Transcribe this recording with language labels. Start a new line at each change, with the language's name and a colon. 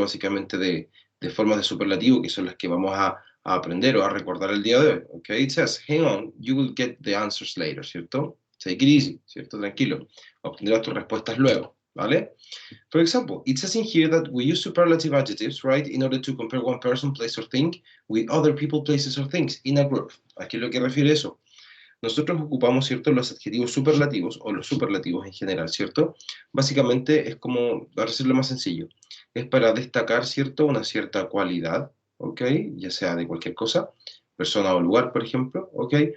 Spanish: Básicamente de formas de superlativo que son las que vamos a aprender o a recordar el día de hoy, ok?
English: It says, hang on, you will get the answers later, ¿cierto? Take it easy,
Spanish: ¿cierto? Tranquilo, obtendrás tus respuestas luego, ¿vale?
English: For example, it says in here that we use superlative adjectives, right, in order to compare one person, place, or thing with other people, places, or things in a group.
Spanish: ¿A qué es lo que refiere eso? Nosotros ocupamos, ¿cierto?, los adjetivos superlativos o los superlativos en general, ¿cierto? Básicamente es como, para decirlo más sencillo, es para destacar, ¿cierto?, una cierta cualidad, ¿ok? Ya sea de cualquier cosa, persona o lugar, por ejemplo, ¿ok?